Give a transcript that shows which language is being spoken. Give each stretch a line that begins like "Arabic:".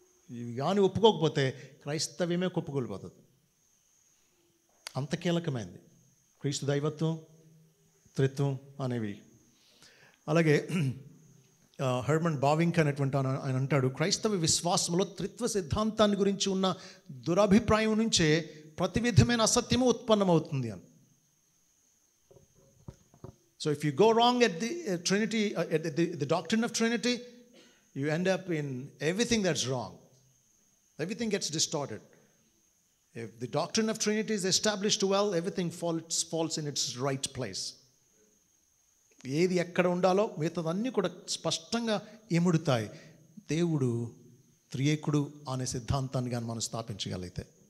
Telugu: ఇవి కానీ ఒప్పుకోకపోతే క్రైస్తవ్యమే కుప్పకూలిపోతుంది. అంత కీలకమైంది క్రీస్తు దైవత్వం, త్రిత్వం అనేవి. అలాగే హెర్మన్ బావింక్ అనేటువంటి ఆయన అంటాడు, క్రైస్తవ విశ్వాసంలో త్రిత్వ సిద్ధాంతాన్ని గురించి ఉన్న దురభిప్రాయం నుంచే ప్రతి విధమైన అసత్యము ఉత్పన్నమవుతుంది అని.
English: So if you go wrong at the Trinity, at the doctrine of Trinity, you end up in everything that's wrong. Everything gets distorted. If the doctrine of Trinity is established well, everything falls in its right place.
Telugu: ఏది ఎక్కడ ఉండాలో మిగతాదన్నీ కూడా స్పష్టంగా ఇముడుతాయి. దేవుడు త్రియేకుడు అనే సిద్ధాంతాన్ని కానీ మనం స్థాపించగలిగితే.